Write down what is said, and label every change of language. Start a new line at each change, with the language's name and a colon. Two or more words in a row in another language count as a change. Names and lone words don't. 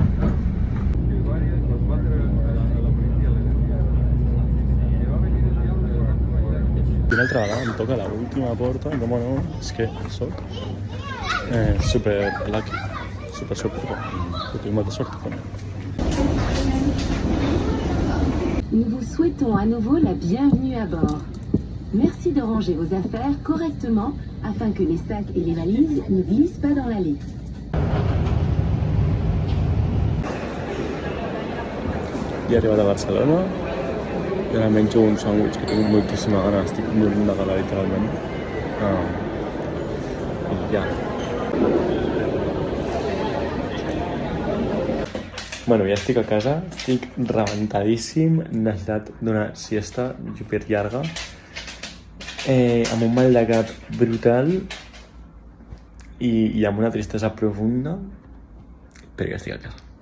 Catalan: I una altra vegada em toca l'última porta i com no, és que soc
English: super lucky,
Catalan: super, que tinc molta sort.
French: Nous vous souhaitons à nouveau la bienvenue à bord. Merci de ranger vos affaires correctement afin que les sacs et les valises ne glissent pas dans l'allée.
Catalan: He arribat a Barcelona i ara menjo un sàndwich que tinc moltíssima gana, estic morint de gana literalment. I ja. Bueno, ja estic a casa, estic rebentadíssim, necessitat d'una siesta super llarga, amb un mal de cap brutal i amb una tristesa profunda, però ja estic a casa.